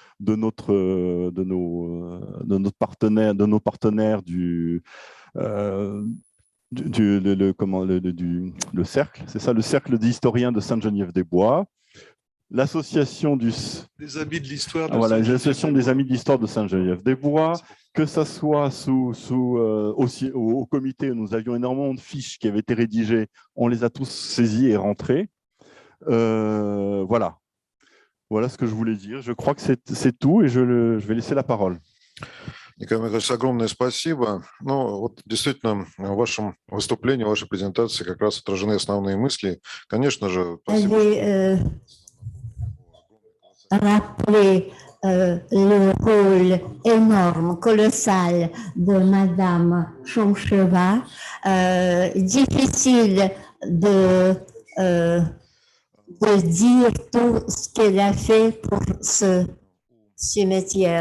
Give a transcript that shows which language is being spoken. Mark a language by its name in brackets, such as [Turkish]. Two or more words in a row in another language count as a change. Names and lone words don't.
[French] partenaires du cercle, c'est ça, le cercle des historiens de Sainte-Geneviève-des-Bois, l'association des Amis de l'Histoire l'association des Amis de l'Histoire de Sainte-Geneviève-des-Bois, que ça soit aussi au comité où nous avions énormément de fiches qui avaient été rédigées, on les a tous saisies et rentrées. Voilà ce que je voulais dire. Je crois que c'est tout, et je vais laisser la parole. [Russian] Николай Михайлович, огромное спасибо. Ну, вот действительно, в вашем выступлении, в вашей презентации как раз отражены основные мысли. Конечно же, спасибо. [French] Rappeler le rôle énorme, colossal de Madame Chomcheva. Difficile de dire tout ce qu'elle a fait pour ce cimetière.